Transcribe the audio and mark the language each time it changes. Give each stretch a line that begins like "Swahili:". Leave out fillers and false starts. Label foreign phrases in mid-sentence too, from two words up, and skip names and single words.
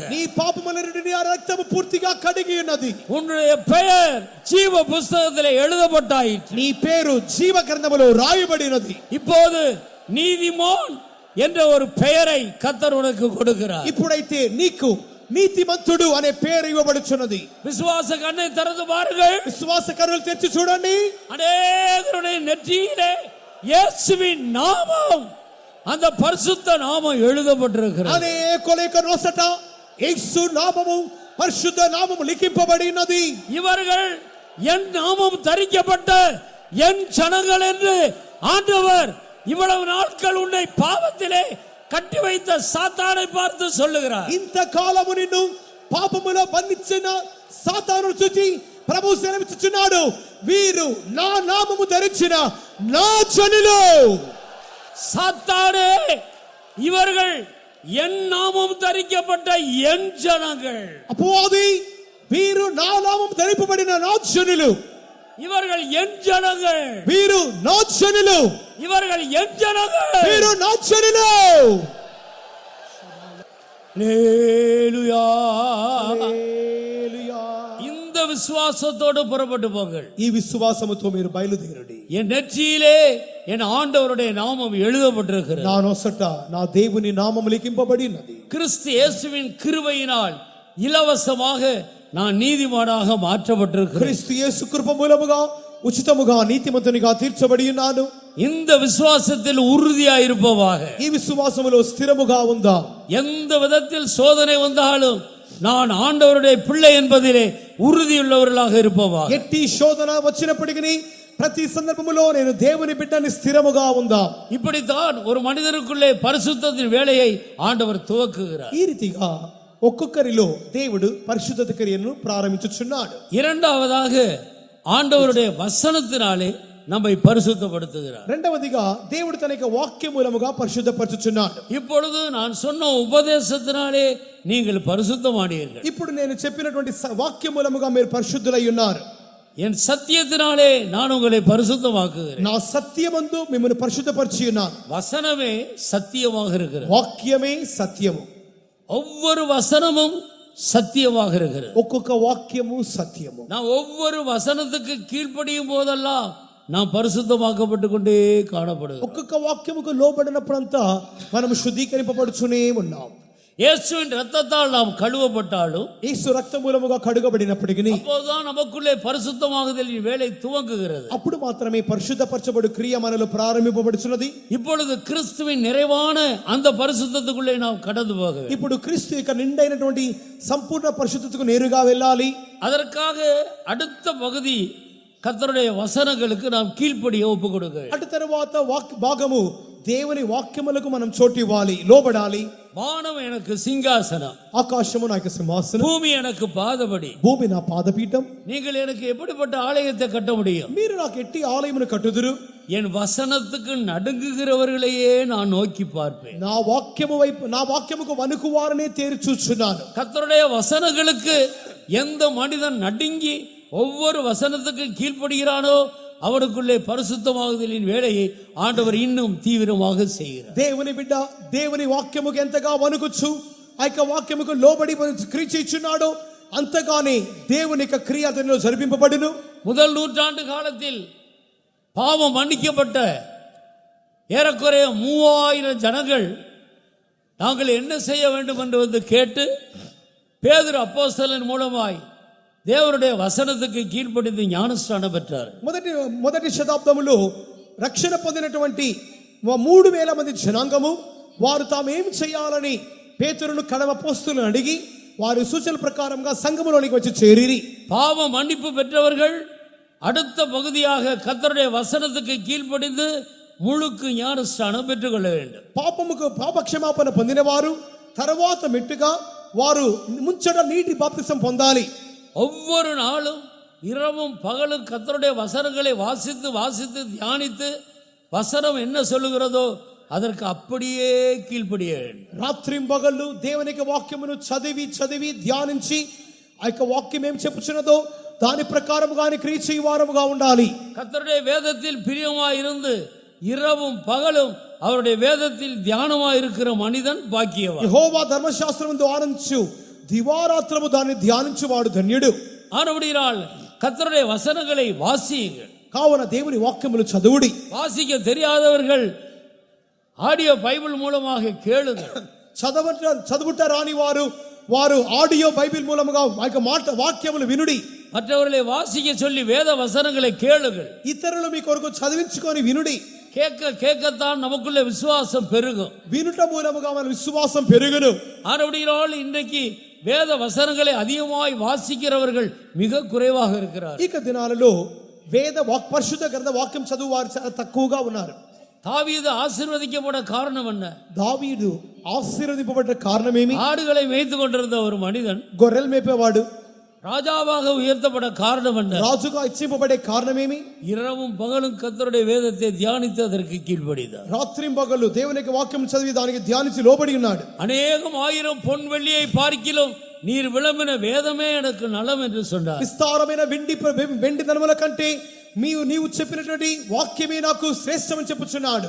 Telugu: నీ పాపముల నుండి ఆ రక్తము పూర్తిగా కడిగి ఉన్నది.
Tamil: உன்னுடைய பெயர் ஜீவ புஸ்தகத்தில் எழுதப்பட்டாயிற்று.
Telugu: నీ పేరు జీవ గ్రంథములో రాయబడినది.
Tamil: இப்போது நீதிமான் என்ற ஒரு பெயரை கர்த்தர் உனக்கு கொடுக்கிறார்.
Telugu: ఇప్పుడైతే నీకు నీతిమంతుడు అనే పేరు ఇవ్వబడుచున్నది.
Tamil: விசுவாச கண்ணை திறந்து பாருங்கள்.
Telugu: విశ్వాస కన్నులు తెరిచి చూడండి.
Tamil: அநேகருடைய நெற்றியிலே இயேசுவின் நாமம், அந்த பரிசுத்த நாமம் எழுதப்பட்டிருக்கிறது.
Telugu: అనేకుల యొక్క నొసట యేసు నామము పరిశుద్ధ నామము లిఖింపబడినది.
Tamil: இவர்கள் என் நாமம் தரிக்கப்பட்ட என் ஜனங்கள் என்று ஆண்டவர் இவ்வளவு நாட்கள் உன்னை பாவத்திலே கட்டி வைத்த சாத்தானை பார்த்து சொல்லுகிறார்.
Telugu: ఇంతకాలము నిన్ను పాపములో బంధించిన సాతాను చూచి ప్రభు సెలవిస్తున్నాడు, వీరు నా నామము ధరించిన నా జనులు.
Tamil: சாத்தானே, இவர்கள் என் நாமம் தரிக்கப்பட்ட என் ஜனங்கள்.
Telugu: అపవాది, వీరు నా నామము ధరింపబడిన నా జనులు.
Tamil: இவர்கள் என் ஜனங்கள்.
Telugu: వీరు నా జనులు.
Tamil: இவர்கள் என் ஜனங்கள்.
Telugu: వీరు నా జనులు.
Tamil: ஹல்லேலூயா.
Telugu: హల్లెలూయా.
Tamil: இந்த விசுவாசத்தோடு புறப்பட்டு போங்கள்.
Telugu: ఈ విశ్వాసముతో మీరు బయలుదేరండి.
Tamil: என் நெற்றியிலே என் ஆண்டவருடைய நாமம் எழுதப்பட்டிருக்கிறது.
Telugu: నా నొసట నా దేవుని నామము లిఖింపబడినది.
Tamil: கிறிஸ்து இயேசுவின் கிருபையினால் இலவசமாக நான் நீதிமானாக மாற்றப்பட்டிருக்கிறேன்.
Telugu: క్రీస్తు యేసు కృప మూలముగా ఉచితముగా నీతిమంతునిగా తీర్చబడి ఉన్నాను.
Tamil: இந்த விசுவாசத்தில் உறுதியாய் இருப்பவாக.
Telugu: ఈ విశ్వాసములో స్థిరముగా ఉందా.
Tamil: எந்த விதத்தில் சோதனை வந்தாலும் நான் ஆண்டவருடைய பிள்ளை என்பதிலே உறுதியுள்ளவர்களாக இருப்பவாக.
Telugu: ఎట్టి శోధన వచ్చినప్పటికీ ప్రతి సందర్భములో నేను దేవుని బిడ్డని స్థిరముగా ఉందా.
Tamil: இப்படித்தான் ஒரு மனிதனுக்குள்ளே பரிசுத்தத்தின் வேலையை ஆண்டவர் துவக்குகிறார்.
Telugu: ఈ రీతిగా ఒక్కొక్కరిలో దేవుడు పరిశుద్ధత క్రియను ప్రారంభించుచున్నాడు.
Tamil: இரண்டாவதாக ஆண்டவருடைய வசனத்தினாலே நம்மை பரிசுத்தப்படுத்துகிறார்.
Telugu: రెండవదిగా దేవుడు తన యొక్క వాక్య మూలముగా పరిశుద్ధపరచుచున్నాడు.
Tamil: இப்பொழுது நான் சொன்ன உபதேசத்தினாலே நீங்கள் பரிசுத்தமானீர்கள்.
Telugu: ఇప్పుడు నేను చెప్పినటువంటి వాక్య మూలముగా మీరు పరిశుద్ధులై ఉన్నారు.
Tamil: என் சத்தியத்தினாலே நான் உங்களை பரிசுத்தமாக்குகிறேன்.
Telugu: నా సత్యమందు మిమ్మల్ని పరిశుద్ధపరిచి ఉన్నాను.
Tamil: வசனமே சத்தியமாக இருக்கிறது.
Telugu: వాక్యమే సత్యము.
Tamil: ஒவ்வொரு வசனமும் சத்தியமாக இருக்கிறது.
Telugu: ఒక్కొక్క వాక్యము సత్యము.
Tamil: நான் ஒவ்வொரு வசனத்துக்கு கீழ்ப்படியும் போதெல்லாம் நாம் பரிசுத்தமாக்கப்பட்டு கொண்டே காணப்படுகிறோம்.
Telugu: ఒక్కొక్క వాక్యముకు లోబడినప్పుడంతా మనం శుద్ధీకరింపబడుచునే ఉన్నాం.
Tamil: இயேசுவின் இரத்தத்தால் நாம் கழுவப்பட்டாலும்
Telugu: యేసు రక్త మూలముగా కడుగబడినప్పటికీ
Tamil: அப்போதுதான் நமக்குள்ளே பரிசுத்தமாகுதலின் வேலை துவங்குகிறது.
Telugu: అప్పుడు మాత్రమే పరిశుద్ధపరచబడు క్రియ మనలో ప్రారంభింపబడుచున్నది.
Tamil: இப்பொழுது கிறிஸ்துவின் நிறைவான அந்த பரிசுத்தத்துக்குள்ளே நாம் கடந்து போக வேண்டும்.
Telugu: ఇప్పుడు క్రీస్తు యొక్క నిండైనటువంటి సంపూర్ణ పరిశుద్ధతకు నేరుగా వెళ్ళాలి.
Tamil: அதற்காக அடுத்த பகுதி கர்த்தருடைய வசனங்களுக்கு நாம் கீழ்ப்படிய ஒப்பு கொடுக்க வேண்டும்.
Telugu: అటు తర్వాత భాగము దేవుని వాక్యములకు మనం చోటు ఇవ్వాలి, లోబడాలి.
Tamil: வானம் எனக்கு சிங்காசனம்,
Telugu: ఆకాశము నాకు సింహాసనం,
Tamil: பூமி எனக்கு பாதபடி,
Telugu: భూమి నా పాదపీఠం.
Tamil: நீங்கள் எனக்கு எப்படிப்பட்ட ஆலயத்தை கட்ட முடியும்?
Telugu: మీరు నాకు ఎట్టి ఆలయమును కట్టుదురు.
Tamil: என் வசனத்துக்கு நடுங்குகிறவர்களையே நான் நோக்கி பார்ப்பேன்.
Telugu: నా వాక్యము వైపు, నా వాక్యముకు వణుకువారనే తేరి చూచున్నాను.
Tamil: கர்த்தருடைய வசனங்களுக்கு எந்த மனிதன் நடுங்கி ஒவ்வொரு வசனத்துக்கு கீழ்ப்படுகிறானோ அவனுக்குள்ளே பரிசுத்தமாகுதலின் வேலையை ஆண்டவர் இன்னும் தீவிரமாக செய்கிறார்.
Telugu: దేవుని బిడ్డ దేవుని వాక్యముకు ఎంతగా వణుకుచు ఆ యొక్క వాక్యముకు లోబడి క్రియ చేయుచున్నాడో అంతగానే దేవుని యొక్క క్రియ అతనిలో జరిపింపబడును.
Tamil: முதல் நூற்றாண்டு காலத்தில் பாவம் மன்னிக்கப்பட்ட ஏறக்குறைய 3000 ஜனங்கள் நாங்கள் என்ன செய்ய வேண்டும் என்று வந்து கேட்டு பேதுரு அப்போஸ்தலன் மூலமாய் தேவனுடைய வசனத்துக்கு கீழ்ப்படிந்து ஞானஸ்நானம் பெற்றார்.
Telugu: మొదటి శతాబ్దములో రక్షణ పొందినటువంటి 3000 మంది జనాంగము వారు తాము ఏం చేయాలని పేతురును కడమ అపోస్తలులను అడిగి వారి సూచన ప్రకారంగా సంఘములోనికి వచ్చి చేరిరి.
Tamil: பாவ மன்னிப்பு பெற்றவர்கள் அடுத்த பகுதியாக கர்த்தருடைய வசனத்துக்கு கீழ்ப்படிந்து முழுக்கு ஞானஸ்நானம் பெற்றுக்கொள்ள வேண்டும்.
Telugu: పాపముకు పాపక్షమాపణ పొందిన వారు తర్వాత మెట్టుగా వారు ముంచట నీటి బాప్తిసం పొందాలి.
Tamil: ஒவ்வொரு நாளும் இரவும் பகலும் கர்த்தருடைய வசனங்களை வாசித்து வாசித்து தியானித்து வசனம் என்ன சொல்லுகிறதோ அதற்கு அப்படியே கீழ்ப்படிய வேண்டும்.
Telugu: రాత్రింబగళ్ళు దేవుని యొక్క వాక్యమును చదివి చదివి ధ్యానించి ఆ యొక్క వాక్యం ఏం చెప్పుచున్నదో దాని ప్రకారముగానే క్రియ చేయవారముగా ఉండాలి.
Tamil: கர்த்தருடைய வேதத்தில் பிரியமாய் இருந்து இரவும் பகலும் அவருடைய வேதத்தில் தியானமாய் இருக்கிற மனிதன் பாக்கியவான்.
Telugu: యెహోవా ధర్మశాస్త్రమును ఆనందించు దివారాత్రము దాన్ని ధ్యానించువాడు ధన్యుడు.
Tamil: ஆனபடியால் கர்த்தருடைய வசனங்களை வாசியுங்கள்.
Telugu: కావున దేవుని వాక్యములు చదువుడి.
Tamil: வாசிக்க தெரியாதவர்கள்
English: audio Bible
Tamil: மூலமாக கேளுங்கள்.
Telugu: చదువుట రాని వారు వారు
English: audio Bible
Telugu: మూలముగా వాక్యములు వినుడి.
Tamil: மற்றவர்களை வாசிக்க சொல்லி வேத வசனங்களை கேளுங்கள்.
Telugu: ఇతరులు మీ కొరకు చదివించుకొని వినుడి.
Tamil: கேட்க கேட்கத்தான் நமக்குள்ள விசுவாசம் பெருகும்.
Telugu: వినుట మూలముగా మన విశ్వాసం పెరుగును.
Tamil: ஆனபடியால் இன்றைக்கு வேத வசனங்களை அதிகமாய் வாசிக்கிறவர்கள் மிக குறைவாக இருக்கிறார்.
Telugu: ఇక దినాలలో పరిశుద్ధ గ్రంథ వాక్యం చదువువారు చాలా తక్కువగా ఉన్నారు.
Tamil: தாவீது ஆசீர்வதிக்கப்பட காரணம் என்ன?
Telugu: దావీదు ఆశీర్వదింపబడ్డ కారణమేమి?
Tamil: ஆடுகளை மேய்த்து கொண்டிருந்த ஒரு மனிதன்
Telugu: గొర్రెలు మేపేవాడు.
Tamil: ராஜாவாக உயர்த்தப்பட காரணம் என்ன?
Telugu: రాజుగా ఇచ్చింపబడే కారణమేమి?
Tamil: இரவும் பகலும் கர்த்தருடைய வேதத்தை தியானித்து அதற்கு கீழ்ப்படிந்தார்.
Telugu: రాత్రింబగళ్ళు దేవుని యొక్క వాక్యం చదివి దానికి ధ్యానించి లోబడి ఉన్నాడు.
Tamil: அநேகம் ஆயிரம் பொன் வெள்ளியை பார்க்கிலும் நீர் விளம்பின வேதமே எனக்கு நலம் என்று சொன்னார்.
Telugu: విస్తారమైన వెండి ధనముల కంటే నీవు చెప్పినటువంటి వాక్యమే నాకు శ్రేష్టమని చెప్పుచున్నాడు.